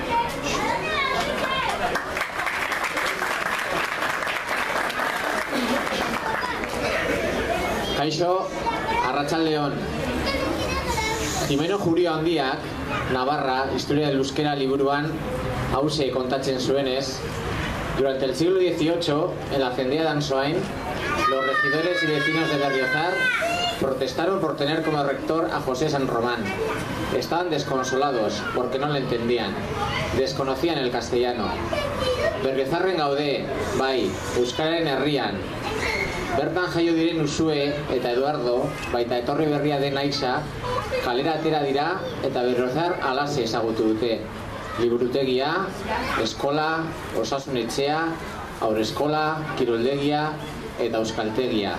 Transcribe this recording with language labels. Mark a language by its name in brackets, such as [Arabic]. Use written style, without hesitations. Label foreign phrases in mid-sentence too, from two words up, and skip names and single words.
[Basque] Kaixo, Arratsaldeon. Jimeno Jurio Handiak, Navarra, Historia del Euskera liburuan hauxe kontatzen zuenez, [Spanish] durante el siglo XVIII, en la Cendea de Ansoain, los regidores y vecinos de Berriozar protestaron por tener como rector a José San Román. Estaban desconsolados porque no le entendían, desconocían el castellano. [Basque] Berriozarren gaude, bai, Euskararen herrian. Bertan jaio diren Usue eta Eduardo, baita etorri berria den Aixa, kalera atera dira eta Berriozar alaze ezagutu dute. Liburutegia, eskola, osasun etxea, haurreskola, kiroldegia eta euskaltegia.